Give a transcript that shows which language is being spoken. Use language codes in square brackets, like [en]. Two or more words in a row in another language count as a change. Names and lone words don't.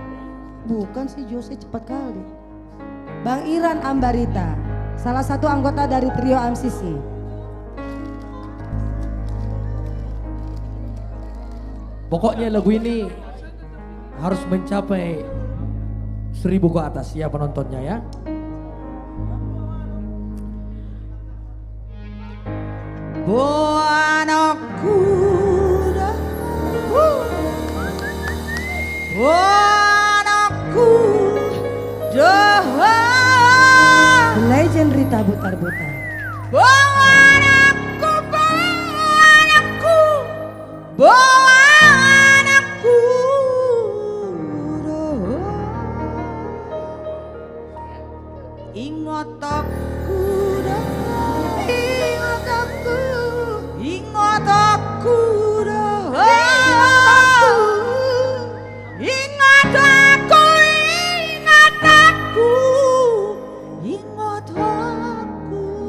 [id] Bukan sih Jose cepat kali. Bang Iran Ambarita, salah satu anggota dari trio MCC. pokoknya lagu ini harus mencapai 1000 ke atas ya penontonnya ya. Buanaku Buanaku Legend Rita Butar-Butar. Buanaku Buanaku Buanaku Ingat aku Ingat aku Ingat aku Ingat aku Ingat aku